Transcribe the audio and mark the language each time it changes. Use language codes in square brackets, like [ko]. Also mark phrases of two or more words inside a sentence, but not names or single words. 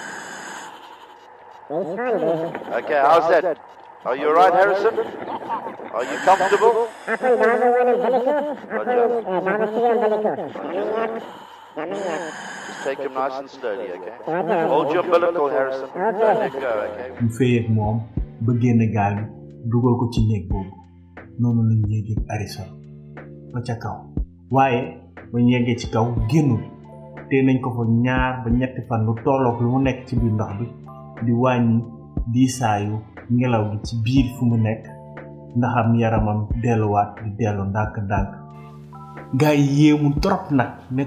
[en] Okay, how's that? Are you all right, Harrison? Are you comfortable? Just take him nice and slowly, okay? Hold your umbilical, Harrison. Don't let go, okay? [wo] mu féyeeg moom ba génn gaal bi dugal ko ci néeg boobu noonu lañu yéegee Harrison ba ca kaw waaye ba ñu yeggee ci kaw génnul te nañ ko fa 2 ba 3 fan lu tollook lu mu nekk ci biir ndox bi di wàññi diisaayu ngelaw gi ci biir fu mu nekk ndaxam yaramam delluwaat di dellu ndànk-ndànk gaa yi yéemu trop nag ne